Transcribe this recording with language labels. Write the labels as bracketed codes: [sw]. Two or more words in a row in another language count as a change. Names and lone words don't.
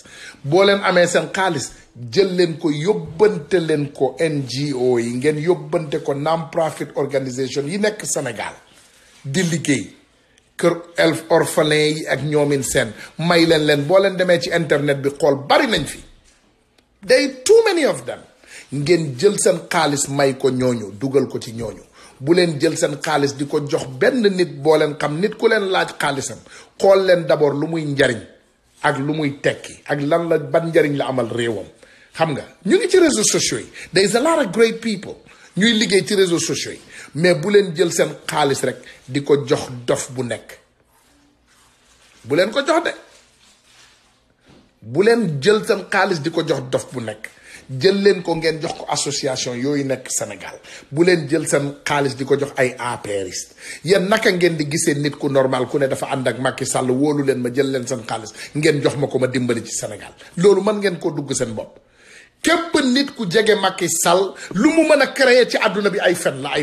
[wo] boo leen amee seen xaalis jël leen ko yóbbante leen ko NGO yi ngeen yóbbante ko [en] non-profit organisation [wo] yi nekk Sénégal di liggéey kër orphelin yi ak ñoomin seen may leen boo leen demee ci internet bi xool bari nañ fi day [en] too many of them [wo] ngeen jël seen xaalis may ko ñooñu dugal ko ci ñooñu bu leen jël seen xaalis di ko jox benn nit boo leen xam nit ku leen laaj xaalisam xool leen d'abord lu muy njariñ ak lu muy tekki ak lan la ban njariñ la amal réewam xam nga ñu ngi ci [fr] réseaux sociaux [wo] yi [en] there is a lot of great people [wo] ñuy liggéey ci [fr] réseaux sociaux [wo] yi mais bu leen jël seen xaalis rek di ko jox dof bu nekk bu leen ko jox de bu leen jël seen xaalis di ko jox dof bu nekk jël leen ko ngeen jox ko association yooyu nekk Sénégal bu leen jël seen xaalis di ko jox ay apériste yéen naka ngeen di gisee nit ku normal ku ne dafa ànd ak Macky Sall wóolu leen ma jël leen seen xaalis ngeen jox ma ko ma dimbali ci Sénégal loolu mën ngeen koo dugg seen bopp képp nit ku jege Macky Sall lu mu mën a créer ci àdduna bi ay fen la ay